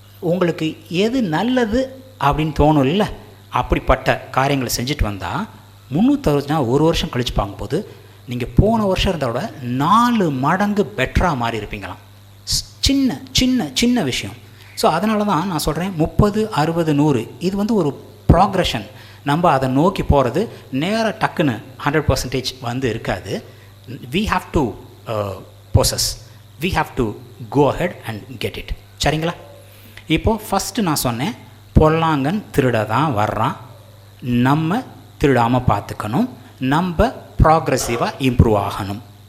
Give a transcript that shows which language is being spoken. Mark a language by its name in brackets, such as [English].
[Tamil] உங்களுக்கு எது நல்லது அப்படின்னு தோணும் இல்லை, அப்படிப்பட்ட காரியங்களை செஞ்சுட்டு வந்தால் 360 ஒரு வருஷம் கழித்து பார்க்கும்போது நீங்கள் போன வருஷம் இருந்தோட 4 மடங்கு பெட்டராக மாறி இருப்பீங்களாம். சின்ன சின்ன சின்ன விஷயம். ஸோ அதனால தான் நான் சொல்கிறேன் 30, 60, 100 இது ஒரு ப்ராக்ரெஷன். நம்ம அதை நோக்கி போகிறது நேராக டக்குன்னு 100% இருக்காது. [English] we have to possess, we have to go ahead and get it, சரிங்களா? [Tamil] இப்போது ஃபஸ்ட்டு நான் சொன்னேன், பொல்லாங்கன் திருட தான் வர்றான், நம்ம திருடாமல் பார்த்துக்கணும், நம்ம ப்ராக்ரெசிவாக இம்ப்ரூவ் ஆகணும்.